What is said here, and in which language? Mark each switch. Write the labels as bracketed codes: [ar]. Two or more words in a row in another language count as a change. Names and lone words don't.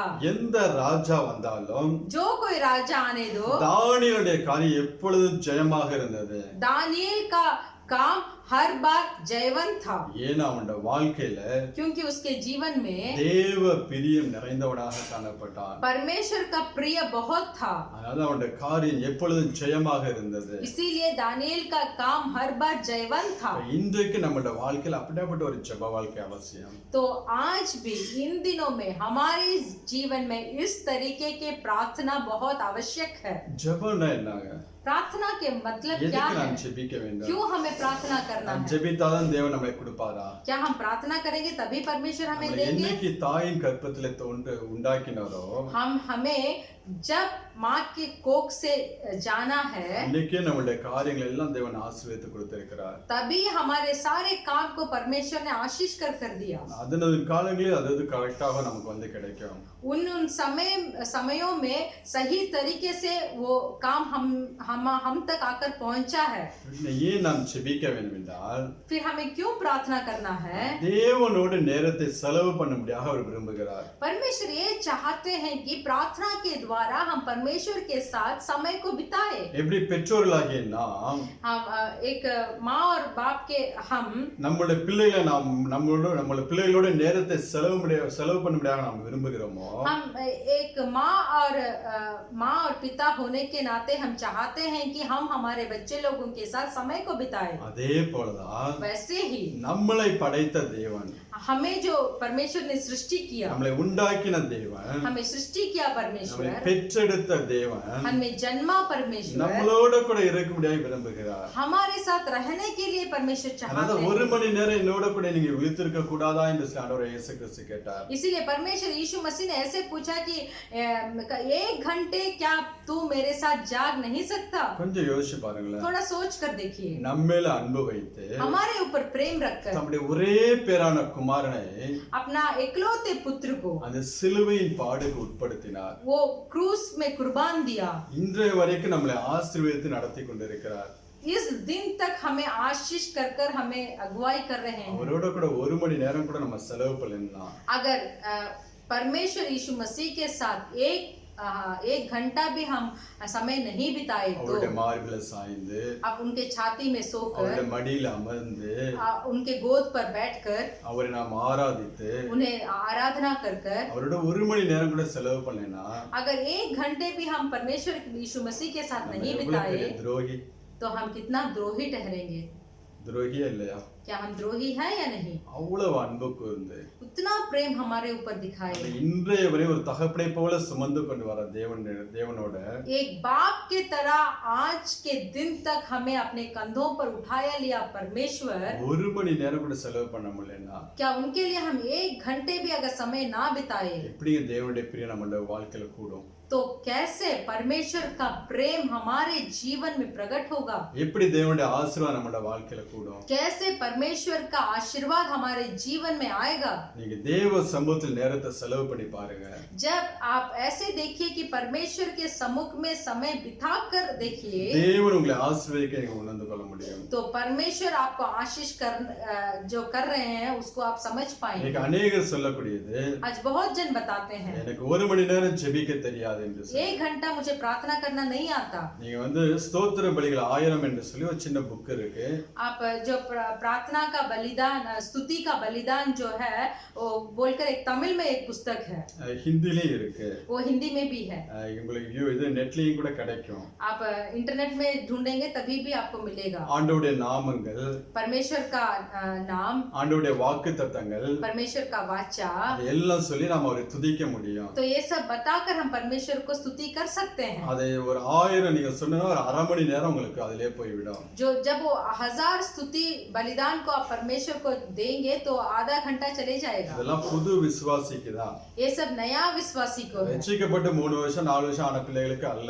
[ta] எந்த ராஜா வந்தாலும் [hi] जो कोई राजा आने दो, [ta] தானியேலுடைய காரியம் எப்பொழுதும் ஜெயமாக இருந்தது. [hi] दानियेल का काम हर बार जयवंत था, [ta] ஏன்னா அவனுடைய வாழ்க்கையில [hi] क्योंकि उसके जीवन में [ta] தேவ பிரியம் நிறைந்தவனாக காணப்பட்டான். [hi] परमेश्वर का प्रिय बहुत था, [ta] அதனால அவனுடைய காரியம் எப்பொழுதும் ஜெயமாக இருந்தது. [hi] इसीलिए दानियेल का काम हर बार जयवंत था। [ta] இன்றைக்கு நம்முடைய வாழ்க்கையில அப்படிப்பட்ட ஒரு ஜெப வாழ்க்கை அவசியம். [hi] तो आज भी इन दिनों में हमारे जीवन में इस तरीके के प्रार्थना बहुत आवश्यक है। [ta] ஜெபம்னா என்னங்க? [hi] प्रार्थना के मतलब क्या [ta] எதுக்கு [hi] है? [ta] நாம் ஜெபிக்க வேண்டும்? [hi] क्यों हमें प्रार्थना करना [ta] நாம் [hi] है? [ta] ஜெபித்தாதான் தேவன் நம்மை கொடுப்பாரா? [hi] क्या हम प्रार्थना करेंगे तभी परमेश्वर हमें [ta] நம்மளை [hi] देंगे? [ta] என்னைக்கு தாயின் கற்பத்திலே தோன்று உண்டாக்கினாரோ, [hi] हम हमें जब माँ के कोख से जाना है [ta] இன்னைக்கே நம்மளுடைய காரியங்கள் எல்லாம் தேவன் ஆசீர்வதித்து கொடுத்திருக்கிறார். [hi] तभी हमारे सारे काम को परमेश्वर ने आशीष कर दिया. [ta] அதனது காலங்களில் அது கரெக்டாக நமக்கு வந்து கிடைக்கும். [hi] उन समयों में सही तरीके से वो काम हम तक आकर पहुंचा है. [ta] ஏன் நாம் ஜெபிக்க வேண்டும் என்றால் [hi] फिर हमें क्यों प्रार्थना करना है? [ta] தேவனோடு நேரத்தை செலவு பண்ணும்படியாக அவர் விரும்புகிறார். [hi] परमेश्वर ये चाहते हैं कि प्रार्थना के द्वारा हम परमेश्वर के साथ समय को बिताएं. [ta] எப்படி பெற்றோர்களாகிய நாம் [hi] हम एक माँ और बाप के हम [ta] நம்மளுடைய பிள்ளைகளை நம்மளுடைய பிள்ளைகளோட நேரத்தை செலவு பண்ணும்படியாக நாம் விரும்புகிறோமோ [hi] हम एक माँ और पिता होने के नाते हम चाहते हैं कि हम हमारे बच्चे लोगों के साथ समय को बिताएं. [ta] அதே போலதான் [hi] वैसे ही [ta] நம்மளை படைத்த தேவன் [hi] हमें जो परमेश्वर ने सृष्टि किया [ta] நம்மளை உண்டாக்கின தேவன் [hi] हमें सृष्टि किया परमेश्वर [ta] நம்மளை பெற்றெடுத்த தேவன் [hi] हमें जन्मा परमेश्वर [ta] நம்மளோட கூட இருக்கும்படியாக விரும்புகிறார். [hi] हमारे साथ रहने के लिए परमेश्वर चाहते [ta] அதாவது [hi] हैं. [ta] ஒரு மணி நேரம் என்னோட கூட நீங்க விழித்திருக்க கூடாதா என்று ஆண்டவர் இயேசு கிறிஸ்து கேட்டார். [hi] इसीलिए परमेश्वर यीशु मसीह ने ऐसे पूछा कि 1 घंटे क्या तू मेरे साथ जाग नहीं सकता? [ta] கொஞ்சம் யோசிச்சு பாருங்களேன். [hi] थोड़ा सोच कर देखिए. [ta] நம்ம மேல அன்பு வைத்து [hi] हमारे ऊपर प्रेम रखकर [ta] தம்முடைய ஒரே பேரான குமாரனை [hi] अपना एकलौते पुत्र को [ta] அந்த சிலுவையின் பாடுக்கு உட்படுத்தினார். [hi] वो क्रूस में कुर्बान दिया. [ta] இன்றைய வரைக்கும் நம்மளை ஆசீர்வதித்து நடத்தி கொண்டிருக்கிறார். [hi] इस दिन तक हमें आशीष कर हमें अगुवाई कर रहे हैं. [ta] அவரோட கூட ஒரு மணி நேரம் கூட நம்ம செலவு பண்ணலாம். [hi] अगर परमेश्वर यीशु मसीह के साथ 1 घंटा भी हम समय नहीं बिताए तो [ta] அவருடைய மார்பில சாய்ந்து [hi] अब उनके छाती में सोकर [ta] அவருடைய மடியில அமர்ந்து [hi] उनके गोद पर बैठकर [ta] அவரை நாம் ஆராதித்து [hi] उन्हें आराधना कर [ta] அவரோட ஒரு மணி நேரம் கூட செலவு பண்ணலைன்னா [hi] अगर 1 घंटे भी हम परमेश्वर यीशु मसीह के साथ नहीं बिताए [ta] துரோகி [hi] तो हम कितना द्रोही ठहरेंगे. [ta] துரோகியே இல்லையா? [hi] क्या हम द्रोही हैं या नहीं? [ta] அவ்வளவு அன்பு கூர்ந்து [hi] उतना प्रेम हमारे ऊपर दिखाए. [ta] இன்றைய வரை ஒரு தகப்பனை போல சுமந்து கொண்டு வர தேவனோட [hi] एक बाप के तरह आज के दिन तक हमें अपने कंधों पर उठाया लिया परमेश्वर. [ta] ஒரு மணி நேரம் கூட செலவு பண்ண முடியலன்னா [hi] क्या उनके लिए हम 1 घंटे भी अगर समय ना बिताए [ta] எப்படி தேவனுடைய பிரியம் நம்மளுடைய வாழ்க்கையில கூடும்? [hi] तो कैसे परमेश्वर का प्रेम हमारे जीवन में प्रकट होगा? [ta] எப்படி தேவனுடைய ஆசீர்வாதம் நம்மளுடைய வாழ்க்கையில கூடும்? [hi] कैसे परमेश्वर का आशीर्वाद हमारे जीवन में आएगा? [ta] நீங்க தேவ சமூகத்தில் நேரத்தை செலவு பண்ணி பாருங்க. [hi] जब आप ऐसे देखिए कि परमेश्वर के सम्मुख में समय बिताकर देखिए [ta] தேவன் உங்களை ஆசீர்வதிக்க நீங்க உணர்ந்து கொள்ள முடியும். [hi] तो परमेश्वर आपको आशीष जो कर रहे हैं उसको आप समझ पाएंगे. [ta] இன்னைக்கு अनेகர் சொல்லக்கூடியது [hi] आज बहुत जन बताते हैं [ta] எனக்கு ஒரு மணி நேரம் ஜெபிக்க தெரியாது என்று சொல்லி. [hi] 1 घंटा मुझे प्रार्थना करना नहीं आता. [ta] நீங்க வந்து ஸ்தோத்திர பலிகள் 1000 என்று சொல்லி ஒரு சின்ன புக் இருக்கு. [hi] आप जो प्रार्थना का बलिदान स्तुति का बलिदान जो है वो बोलकर एक तमिल में एक पुस्तक है. [ta] ஹிந்திலயும் இருக்கு. [hi] वो हिंदी में भी है. [ta] உங்களுக்கு இது நெட்லயும் கூட கிடைக்கும். [hi] आप इंटरनेट में ढूंढेंगे तभी भी आपको मिलेगा. [ta] ஆண்டவருடைய நாமங்கள், [hi] परमेश्वर का नाम, [ta] ஆண்டவருடைய வாக்குத்தத்தங்கள், [hi] परमेश्वर का वाचा, [ta] எல்லாம் சொல்லி நாம அவரை துதிக்க முடியும். [hi] तो ये सब बताकर हम परमेश्वर को स्तुति कर सकते हैं. [ta] அதை ஒரு 1000 நீங்க சொன்னா ஒரு அரை மணி நேரம் உங்களுக்கு அதிலே போய்விடும். [hi] जब वो 1000 स्तुति बलिदान को आप परमेश्वर को देंगे तो आधा घंटा चले जाएगा. [ta] இதெல்லாம் புது விசுவாசிக்கு தான். [hi] ये सब नया विश्वासी को है. [ta] ரட்சிக்கப்பட்டு 3 வருஷம் 4 வருஷம் ஆன பிள்ளைகளுக்கு அல்ல.